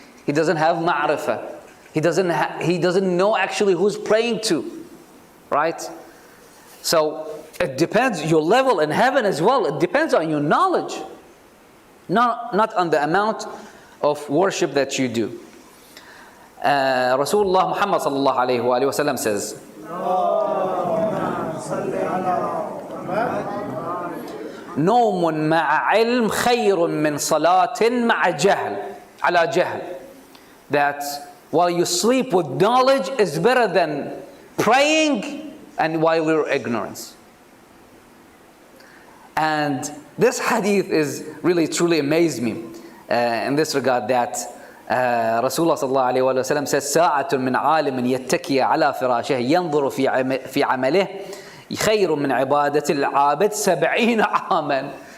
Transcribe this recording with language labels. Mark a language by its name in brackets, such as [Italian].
[English] He doesn't have ma'rifah. He doesn't know actually who's praying to. Right? So it depends, your level in heaven as well. It depends on your knowledge. Not on the amount of worship that you do. Rasulullah Muhammad sallallahu alayhi wa sallam says, [Arabic] نوم مع علم خير من صلاة مع جهل على جهل. [English] That while you sleep with knowledge is better than praying and while you're ignorance. And this hadith is really truly amazed me in this regard, that Rasulullah sallallahu alayhi wa sallam says, [Arabic] ساعة من عالم يتكي على فراشه ينظر في عمله خير من عبادة العابد 70 عاما.